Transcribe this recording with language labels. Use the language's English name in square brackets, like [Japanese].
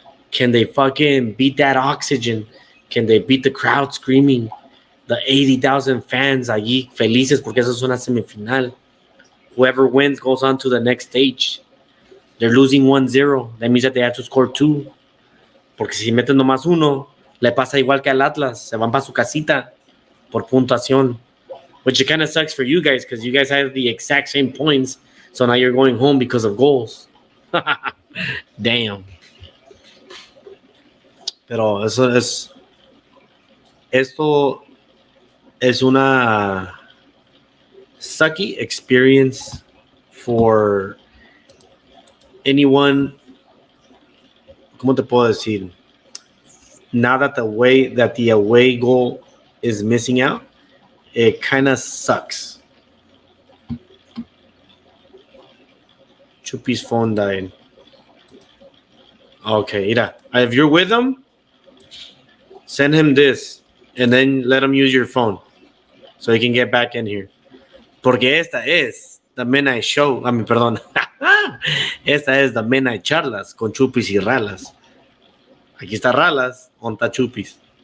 [English] Can they fucking beat that oxygen? Can they beat the crowd screaming? The 80,000 fans [Spanish] allí felices porque eso es una semifinal. [English] Whoever wins goes on to the next stage. They're losing 1-0. That means that they have to score 2. [Spanish] Porque si meten nomás 1, le pasa igual que al Atlas. Se van para su casita por puntuación. [English] Which it kind of sucks for you guys because you guys have the exact same points. So now you're going home because of goals. Damn. [Spanish] Pero esto es una [English] sucky experience for anyone. [Spanish] ¿Cómo te puedo decir? [English] Now that the away goal is missing out, it kind of sucks. Chupi's phone died. Okay, mira. If you're with him, send him this and then let him use your phone so he can get back in here. [Spanish] Porque esta es the MidNite Show. Perdón. Esta es the MidNite Charlas con Chupis y Ralas. Aquí está Ralas, onta Chupis.